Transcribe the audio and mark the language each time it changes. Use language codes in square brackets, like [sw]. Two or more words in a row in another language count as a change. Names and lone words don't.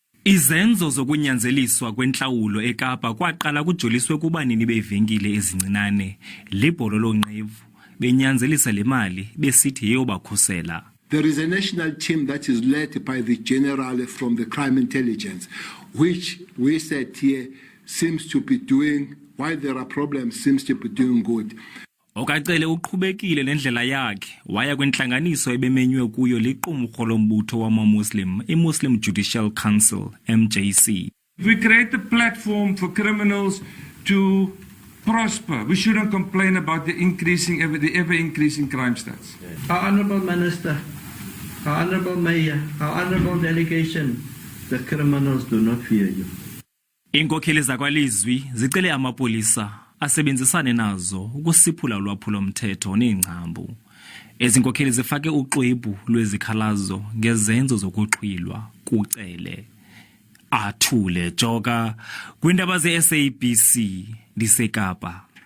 [xh] Izenzo zokunyanzeliswa kwentlawulo eKapa kwaqala kujoliswe kubanini beevenkile ezincinane libholo lonqevu benyanzelisa le mali besithi yeyobakhusela. [en] There is a national team that is led by the general from the crime intelligence, which we said here seems to be doing, while there are problems, seems to be doing good. [xh] Cele uqhubekile nendlela yakhe waya kwintlanganiso ebemenywe kuyo liqumrhu lombutho wamaMuslim, iMuslim Judicial Council, MJC. [en] We create a platform for criminals to prosper. We shouldn't complain about the ever increasing crime stats. Our Honourable Minister, our Honourable Mayor, our Honourable Delegation, the criminals do not fear you. [xh] Iinkokheli zakwalizwi zicele amapolisa asebenzisane nazo ukusiphula ulwaphulo mthetho neengcambu. Ezinkokheli zifake uxwebhu lwezikhalazo ngezenzo zokuxhilwa kuCele. Athule joka kwindaba ze SABC ndiseKapa.